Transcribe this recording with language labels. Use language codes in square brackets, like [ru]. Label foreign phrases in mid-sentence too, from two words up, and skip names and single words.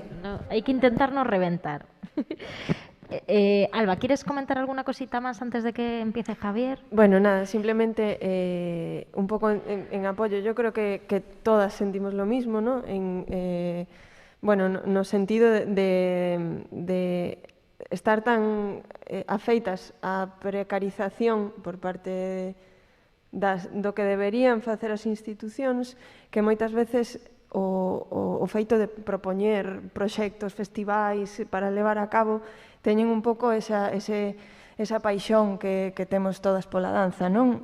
[es] No, hay que intentar no reventar. Alba, ¿quieres comentar alguna cosita más antes de que empiece Javier? Bueno, nada, simplemente un poco en apoyo. Yo creo que todas sentimos lo mismo, ¿no? [gl] Bueno, no sentido de estar tan afeitas á precarización por parte do que deberían facer as institucións, que moitas veces o feito de propoñer proxectos, festivais para levar a cabo, teñen un pouco esa paixón que temos todas pola danza, non?